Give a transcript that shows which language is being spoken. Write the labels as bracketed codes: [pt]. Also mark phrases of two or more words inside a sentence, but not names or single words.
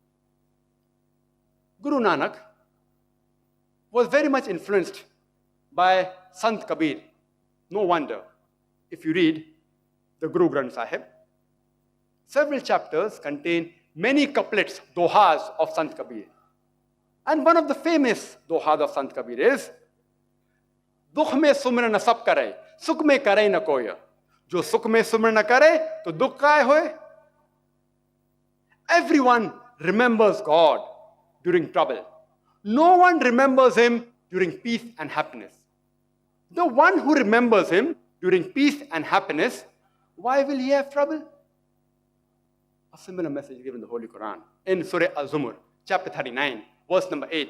[en] Guru Nanak was very much influenced by Sant Kabir. No wonder, if you read the Guru Granth Sahib, several chapters contain many couplets, dohas of Sant Kabir. And one of the famous dohas of Sant Kabir is, [hi] दुख में सुमरन ना सब करे सुख में करे ना कोया. जो सुख में सुमरन ना करे तो दुख काये होए. [en] Everyone remembers God during trouble. No one remembers him during peace and happiness. The one who remembers him during peace and happiness, why will he have trouble? A similar message given in the Holy Quran in Surah Al-Zumar, chapter 39, verse number 8.